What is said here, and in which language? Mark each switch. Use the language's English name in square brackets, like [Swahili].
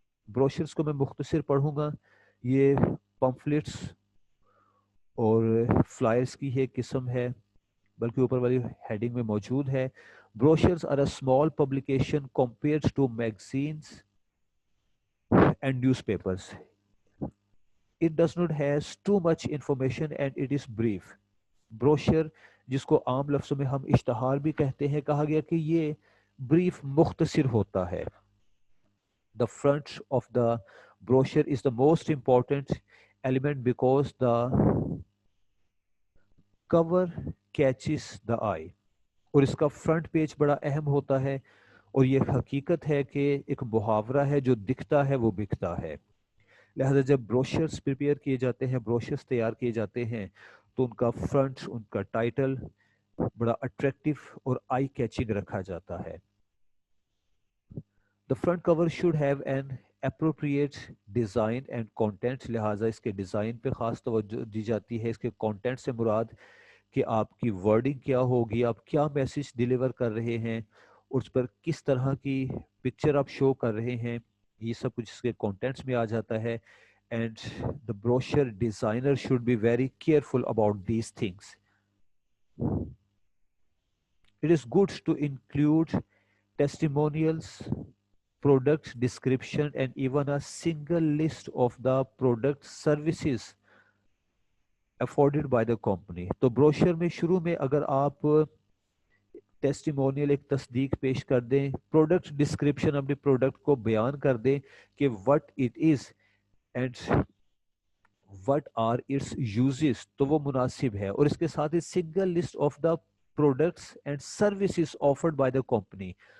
[Urdu] Brochures کو میں مختصر پڑھوں گا. یہ پمفلٹس اور فلائرس کی ایک قسم ہے، بلکہ اوپر والی ہیڈنگ میں موجود ہے. [English] Brochures are a small publication compared to magazines and newspapers. It does not has too much information and it is brief. [Urdu] Brochure جس کو عام لفظوں میں ہم اشتہار بھی کہتے ہیں، کہا گیا کہ یہ بریف مختصر ہوتا ہے. [English] The front of the brochure is the most important element because the cover catches the eye. [Urdu] اور اس کا فرنٹ پیج بڑا اہم ہوتا ہے، اور یہ حقیقت ہے کہ ایک محاورہ ہے جو دکھتا ہے وہ بکتا ہے. لہذا جب بروشرز پریپیئر کیے جاتے ہیں، بروشرز تیار کیے جاتے ہیں، تو ان کا فرنٹ، ان کا ٹائٹل بڑا اٹریکٹیو اور آئی کیچنگ رکھا جاتا ہے. [English] The front cover should have an appropriate design and content. [Urdu] لہٰذا اس کے ڈیزائن پہ خاص توجہ دی جاتی ہے. اس کے کانٹینٹ سے مراد کہ آپ کی ورڈنگ کیا ہوگی، آپ کیا میسج ڈیلیور کر رہے ہیں، اور اس پر کس طرح کی پکچر آپ شو کر رہے ہیں، یہ سب کچھ اس کے کانٹینٹس میں آ جاتا ہے. [English] And the brochure designer should be very careful about these things. It is good to include testimonials, product description, and even a single list of the product services afforded by the company. [Urdu] تو brochure میں شروع میں اگر آپ testimonial ایک تصدیق پیش کر دیں، پروڈکٹ ڈسکرپشن اپنے پروڈکٹ کو بیان کر دیں کہ [English] what it is and what are its uses، [Urdu] تو وہ مناسب ہے. اور اس کے ساتھ ہی [English] Single list of the products and services offered by the company.